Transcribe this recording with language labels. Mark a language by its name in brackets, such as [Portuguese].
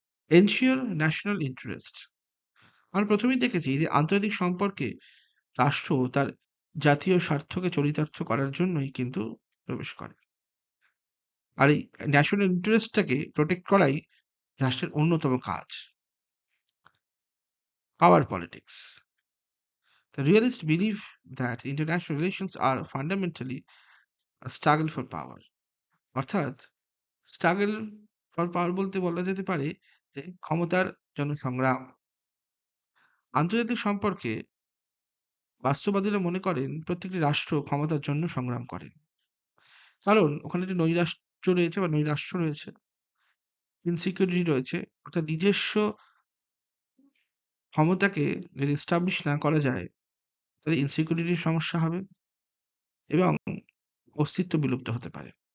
[Bangla] Ensure national interest: আমরা প্রথমেই দেখেছি যে আন্তর্জাতিক সম্পর্কে রাষ্ট্র তার জাতীয় স্বার্থকে চরিতার্থ করার জন্যই কিন্তু প্রবেশ করে, আর এই ন্যাশনাল ইন্টারেস্টটাকে প্রোটেক্ট করাই রাষ্ট্রের অন্যতম কাজ। [English] Power politics: The realists believe that international relations are fundamentally a struggle for power. [Bangla] অর্থাৎ স্ট্রাগল ফর পাওয়ার বলতে বলা যেতে পারে যে ক্ষমতার জন্য সংগ্রাম। আন্তর্জাতিক সম্পর্কে বাস্তববাদীরা মনে করেন প্রত্যেকটি রাষ্ট্র ক্ষমতার জন্য সংগ্রাম করে, কারণ ওখানে একটি নৈরাষ্ট্র রয়েছে বা নৈরাষ্ট্র রয়েছে, ইনসিকিউরিটি রয়েছে, অর্থাৎ নিজস্ব ক্ষমতাকে যদি এস্টাবলিশ না করা যায় তাহলে ইনসিকিউরিটির সমস্যা হবে এবং অস্তিত্ব বিলুপ্ত হতে পারে।